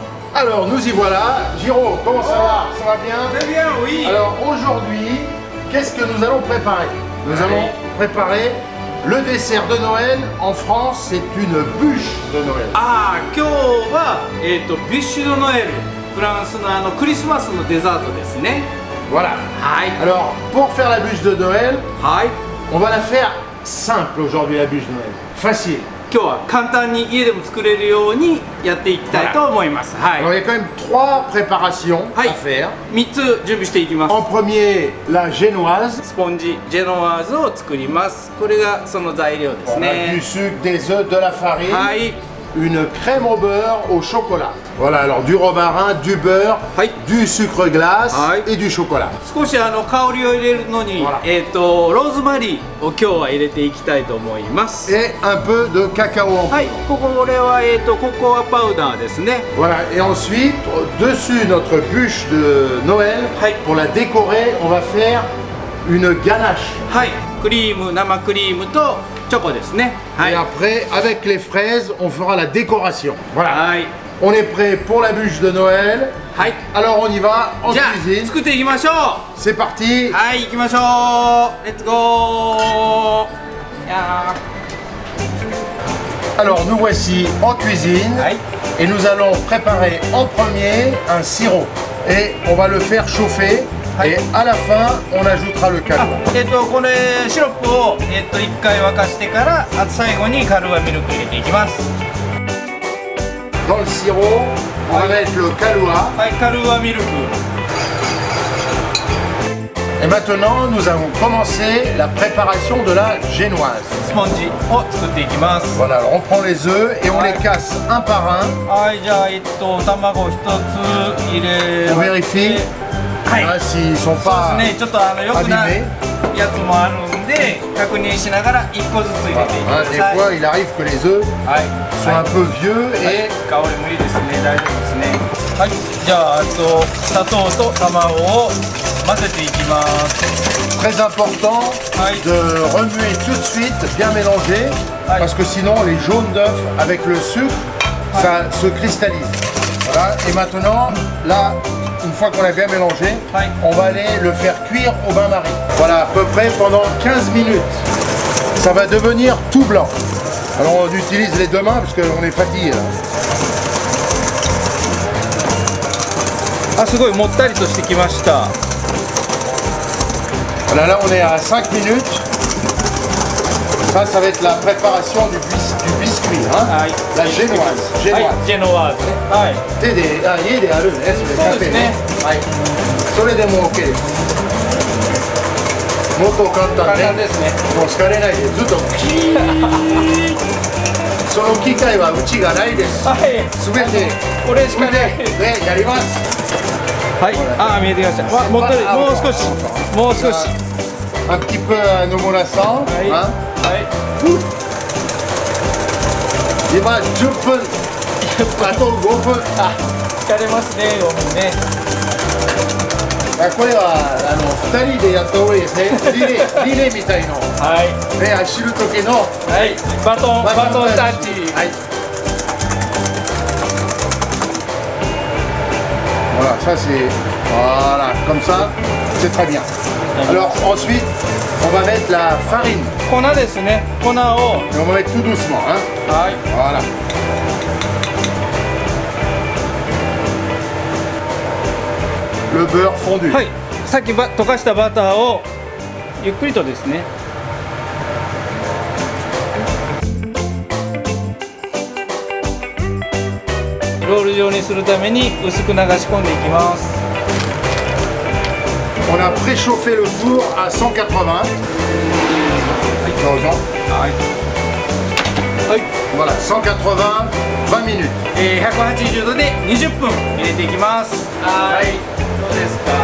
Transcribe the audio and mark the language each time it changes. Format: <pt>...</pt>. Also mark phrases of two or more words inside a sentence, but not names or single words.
<fr>Alors nous y voilà. Giro, comment ça va? Ça va bien? Très bien, oui. Alors aujourd'hui, qu'est-ce que nous allons préparer? Nous allons préparer le dessert de Noël. En France, c'est une bûche de Noël.</fr> <ja>今日は、ビュッシュドノエル、フランスのクリスマスのデザートですね。</ja> <fr>Voilà.</fr> <ja>はい。</ja> <fr>Alors pour faire la bûche de Noël,</fr> <ja>はい。</ja> <fr>on va la faire simple aujourd'hui, la bûche de Noël. Facile.</fr> <ja>今日は簡単に家でも作れるようにやっていきたいと思います。は</ja> <fr>Alors il y a quand même 3 préparations à</fr> <ja>い。</ja> <fr>faire.</fr> <ja>3つ準備していきます。</ja> <fr>En premier, la génoise.</fr> <ja>スポンジジェノワーズを作ります。これがその材料です</ja> <fr>Voilà, du</fr> <ja>ね。</ja> <fr>sucre, des œufs, de la farine.</fr> <ja>はい。</ja> <fr>Une crème au beurre au chocolat. Voilà, alors du romarin, du beurre, Aïe. du sucre glace Aïe. et du chocolat.</fr> <ja>少し香りを入れるのに、</ja> <fr>Voilà.</fr> <ja>ローズマリーを今日は入れていきたいと思います。</ja> <fr>Et un peu de cacao en poudre.</fr> <ja>はい、これはココアパウダーですね。</ja> <fr>Voilà, et ensuite, dessus notre bûche de Noël, Aïe. pour la décorer, on va faire une ganache.</fr> <ja>はい、クリーム、生クリームとチョコですね。は</ja> <fr>Et</fr> <ja>い。</ja> <fr>après, avec les fraises, on fera la décoration. Voilà,</fr> <ja>はい。</ja> <fr>on est prêt pour la bûche de Noël.</fr> <ja>はい。</ja> <fr>Alors on y va en</fr> <ja>じゃあ</ja> <fr>cuisine.</fr> <ja>作っていきましょう。</ja> <fr>C'est parti.</fr> <ja>はい、行きましょう。レッツゴー。いや</ja> <fr>Alors nous voici en cuisine.</fr> <ja>ー。はい。</ja> <fr>Et nous allons préparer en premier un sirop. Et on va le faire chauffer. Aïe. Et à la fin, on ajoutera le calme.</fr> <ja>これシロップを一回沸かしてから最後にカルーアミルク入れていきます。</ja> <fr>Dans le sirop, on va mettre le Kahlua.</fr> <ja>はい、カルーアミルク。</ja> <fr>Et maintenant, nous allons commencer la préparation de la génoise.</fr> <ja>スポンジを作っていきます。</ja> <fr>Voilà, alors on prend les œufs et on les casse un par un.</fr> <ja>はい、じゃあ卵一つ入れ</ja> <fr>On vérifie</fr> <ja>はい。</ja> <fr>hein, s'ils ne sont</fr> <ja>そう</ja> <fr>pas</fr> <ja>ですね、ちょっと良くない</ja> <fr>abîmés.</fr> <ja>やつもあるんで確認しながら一個ずつ入れていき</ja> <fr>Hein,</fr> <ja>ま</ja> <fr>des</fr> <ja>す。はい。</ja> <fr>fois, il arrive que les œufs</fr> <ja>はい。</ja> <fr>sont un peu vieux</fr> <ja>はい</ja> <fr>et</fr> <ja>香りもいいですね。大丈夫ですね。はい。じゃあ砂糖と卵を混ぜていきます。</ja> <fr>très important Aïe. de remuer tout de suite, bien mélanger, Aïe. parce que sinon les jaunes d'œufs avec le sucre, ça se cristallise. Voilà, et maintenant, là, une fois qu'on a bien mélangé, Aïe. on va aller le faire cuire au bain-marie. Voilà, à peu près pendant 15 minutes. Ça va devenir tout blanc. Alors on utilise les deux mains parce qu'on est fatigué là.</fr> <ja>あ、すごいもったりとしてきました。</ja> <fr>Voilà, là on est à 5 minutes. Ça va être la préparation du biscuit, hein? Aïe. La génoise.</fr> <ja>はい、</ja> <fr>génoise.</fr> <ja>ジェノワーズね。はい。手で家であるね、それそうですね。はい。それでも OK です。もっと簡単簡ね。単ですね。もう疲れないでずっとキーその機械はうちがないです。はい。すべてこれしかない。ねやります。はい。あ、見えてきました。わ、もったり、もう少し、もう少し。</ja> <fr>Un petit peu à nouveau molassan.</fr> <ja>はい。</ja> <fr>Hein?</fr> <ja>はい。今10分。あと5分。あ、疲れますね、5分ね。これは2人でやった方がいいですね。リレーみたいの。はい。ね走る時の。はい。バトンタッチ。</ja> <fr>はい。Voilà, ça c'est. Voilà, comme ça, c'est très bien. Alors ensuite, on va mettre la farine.</fr> <ja>粉ですね。粉を。</ja> <fr>Et on va mettre tout doucement. Hein.</fr> <ja>はい。</ja> <fr>Voilà. Le beurre fondu.</fr> <ja>はい。さっき溶かしたバターをゆっくりとですね。ロール状にするために薄く流し込んでいきます。</ja> <fr>On a préchauffé le four à 180. Heureusement.</fr> <ja>はい。はい。</ja> <fr>Voilà, 180, 20 minutes.</fr> <ja>180 度で20分入れていきます。はい。どうですか。</ja>